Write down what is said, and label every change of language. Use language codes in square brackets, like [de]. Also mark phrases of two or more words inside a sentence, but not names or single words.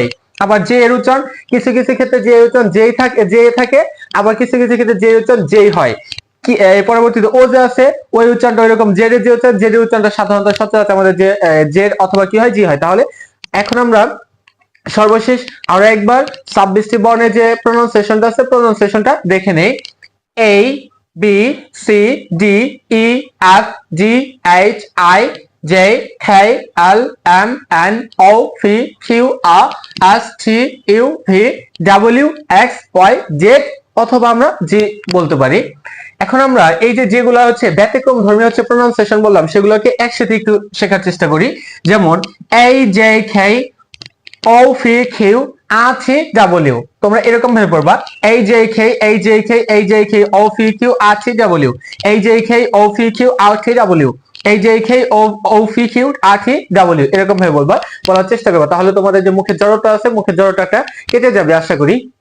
[bn] আবার যে এর উচ্চারণ কিছু কিছু ক্ষেত্রে যে এর উচ্চারণ যেই থাকে যে থাকে, আবার কিছু কিছু ক্ষেত্রে যে উচ্চারণ যেই হয়। কি পরবর্তীতে ও যে আছে ওই উচ্চারণটা ওইরকম, জেড এর যে উচ্চারণ জেড এর উচ্চারণটা সাধারণত সচরাচর আমাদের যে জেড অথবা কি হয় জি হয়। তাহলে এখন আমরা সর্বশেষ আরো একবার 26টি বর্ণের যে প্রোনাউন্সিয়েশনটা আছে প্রোনাউন্সিয়েশনটা দেখে নেই। [en] A B C D E F G H I J K L M N O P Q R S T U V W X Y Z [bn] অথবা আমরা জি বলতে পারি। এখন আমরা এই যে যেগুলো হচ্ছে ব্যতিক্রম ধর্মী হচ্ছে প্রোনাউন্সিয়েশন বললাম, সেগুলোকে একসাথে একটু শেখার চেষ্টা করি। যেমন [en] A J K O P Q R T W, [bn] তোমরা এরকম ভাবে পড়বা [en] A J K A J K A J K O P Q R T W, A J K O P Q R T W, A J K O P Q R T W, [bn] এরকম ভাবে বলবা, বলার চেষ্টা করবা। তাহলে তোমাদের যে মুখের জড়তা আছে মুখের জড়তাটা কেটে যাবে আশা করি।